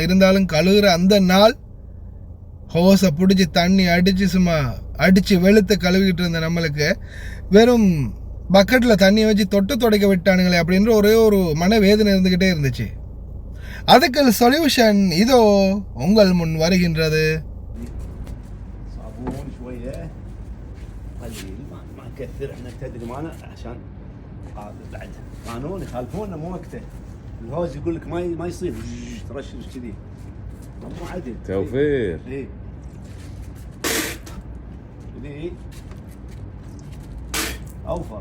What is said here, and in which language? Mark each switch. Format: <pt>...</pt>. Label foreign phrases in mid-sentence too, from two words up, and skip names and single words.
<ta>இருந்தாலும் கழுவுற அந்த நாள் ஹோஸை பிடிச்சி தண்ணி அடித்து சும்மா அடித்து வெளுத்து கழுவிக்கிட்டு இருந்த நம்மளுக்கு வெறும் பக்கெட்டில் தண்ணியை வச்சு தொட்டு துடைக்க விட்டானுங்களே அப்படின்ற ஒரே ஒரு மனவேதனை இருந்துக்கிட்டே இருந்துச்சு. அதுக்கு சொல்யூஷன் இதோ உங்கள் முன் வருகின்றது.</ta> <ar>ما نكثر احنا تدري معنا عشان بعد قانون يخالفوننا مو وقته. الهوز يقول لك ما يصير ترشش كذي مو عدل. توفير. اي كذي اوفر.</ar>